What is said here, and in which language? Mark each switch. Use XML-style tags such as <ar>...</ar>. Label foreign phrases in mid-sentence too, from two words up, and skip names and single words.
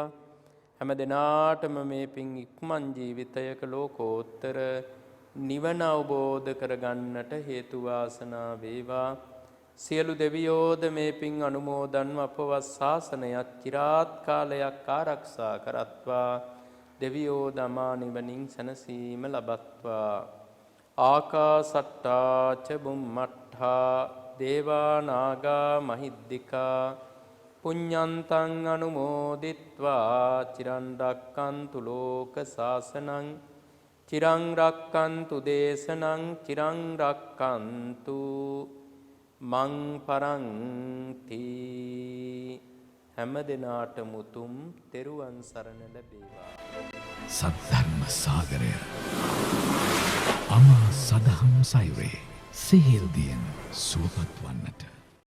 <si>හැම දිනාටම මේ පින් ඉක්මන් ජීවිතයක ලෝකෝත්තර නිවන අවබෝධ කරගන්නට හේතු වාසනා වේවා. සියලු දෙවියෝද මේ පින් අනුමෝදන්ව අපවත් ශාසනයත් চিරාත් කාලයක් ආරක්ෂා කරත්වා. දෙවියෝ දමා නිවනින් සැනසීම ලබත්වා.</si> <pi>ආකාසට්ටා ච බුම්මට්ඨා දේවා නාග මහිද්దికා පුඤ්ඤන්තං අනුමෝදිත්වා චිරන් රැක්කන්තු ලෝක සාසනං චිරං රැක්කන්තු දේශනං චිරං රැක්කන්තු මං පරන්ති.</pi> <si>හැම දිනාටම උතුම් තෙරුවන් සරණ ලැබේවා. සද්ධර්ම සාගරය අමා සදහම් සයුරේ සිහිල් දියෙන් සුවපත් වන්නට</si>